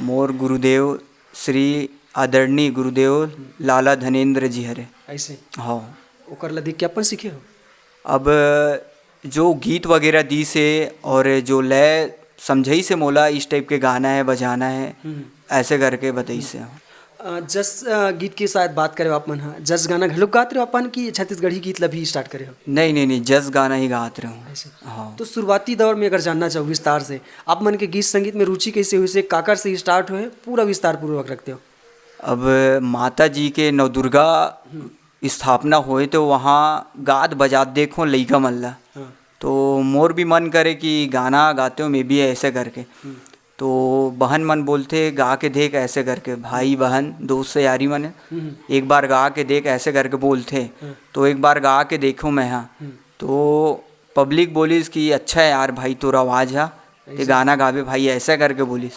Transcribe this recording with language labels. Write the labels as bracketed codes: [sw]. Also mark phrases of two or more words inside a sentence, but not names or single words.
[hne] मोर गुरुदेव श्री आदरणीय गुरुदेव लाला धनेन्द्र जी हरे। ऐसे हाँ। ओकर ला देख के अपन सीखे हो? अब जो गीत वगैरह दी से और जो लय समझाई से मोला इस टाइप के गाना है, बजाना है, ऐसे करके बताई से। जस गीत की शायद बात करे आप मन, हाँ जस गाना घलोक गात रहे हो अपन की छत्तीसगढ़ी गीत ला भी स्टार्ट करे हो? नहीं, जस गाना ही गात रहे हूँ। ऐसे हाँ। तो शुरुआती दौर में अगर जानना चाहो विस्तार से आप मन के गीत संगीत में रुचि कैसे हुई, से काकर से स्टार्ट हुए, पूरा विस्तार पूर्वक रखते हो। अब माता जी के नवदुर्गा स्थापना होए तो वहाँ गात बजात देखो लइका मन ला, तो मोर भी मन करे कि गाना गाते हो मैं भी ऐसे करके। तो बहन मन बोलते गा के देख ऐसे करके, भाई बहन दोस्त से यारी मन एक बार गा के देख ऐसे करके बोलते। तो एक बार गा के देखो मैं, हाँ तो पब्लिक बोलीस कि अच्छा है यार भाई तोरा आवाज़ है, ये गाना गावे भाई ऐसे करके बोलीस।